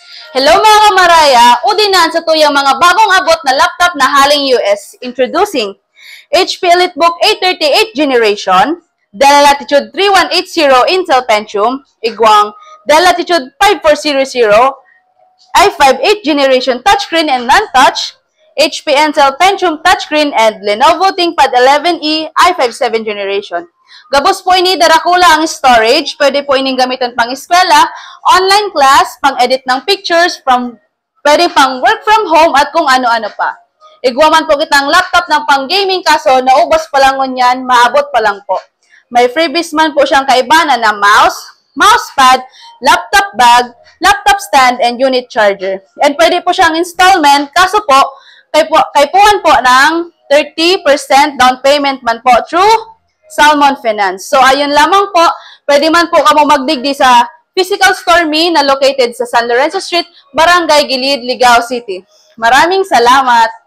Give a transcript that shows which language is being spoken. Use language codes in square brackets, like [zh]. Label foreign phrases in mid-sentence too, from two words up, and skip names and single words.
[bik] Hello mga kamaraya! Udinan sa tuyang mga bagong abot na laptop na haling US. [en] Introducing HP EliteBook A38 Generation, Dell Latitude 3180 Intel Pentium, Igwang Dell Latitude 5400, i5 8th Generation Touchscreen and Non-Touch, HP Intel Pentium Touchscreen, and Lenovo ThinkPad 11e i5 7th Generation. [bik] Gabos po ini darakula ang storage, pwede po ining gamiton pang eskwela, [en] online class, [bik] pang-edit ng pictures, pwede pang [en] work from home [bik] at kung ano-ano pa. Igwaman po kitang laptop ng pang-gaming kaso naubos pa lang ngunyan, maabot pa lang po. May freebies man po siyang kaibanan na mouse, mousepad, [en] laptop bag, laptop stand, and unit charger. [bik] And pwede po siyang installment kaso po, kaypuan po ng 30% [en] down payment [bik] man po through Salmon Finance. So, ayun lamang po. Pwede man po kamo magdigdi sa [en] physical store [bik] me na located sa San Lorenzo Street, Barangay Gilid, Ligao City. [tl] Maraming salamat!